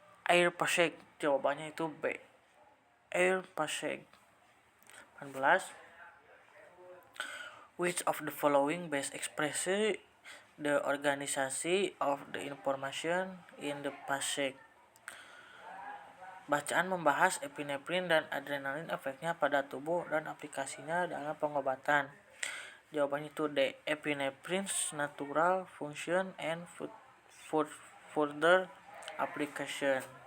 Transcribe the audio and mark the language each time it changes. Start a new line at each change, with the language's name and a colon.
English: Air passage.
Indonesian: Jawabannya itu B.
English: Air passage. 18. Which of the following best expresses the organization of the information in the passage?
Indonesian: Bacaan membahas epinephrine dan adrenalin, efeknya pada tubuh dan aplikasinya dalam pengobatan. Jawabannya itu D.
English: Epinephrine's natural function and further application.